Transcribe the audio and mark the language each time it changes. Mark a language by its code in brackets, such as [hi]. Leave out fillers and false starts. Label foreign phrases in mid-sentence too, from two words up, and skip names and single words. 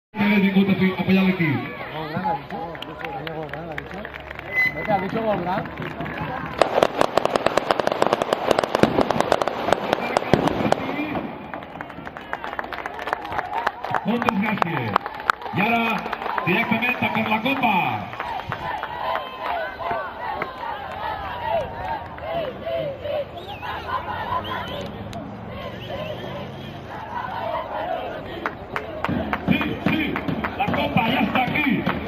[id] Sebagai diikuti apa yang lagi? Mereka habis gol kan? [es] Muchas gracias. Y ahora directamente por la copa. Sí, la copa ya está aquí.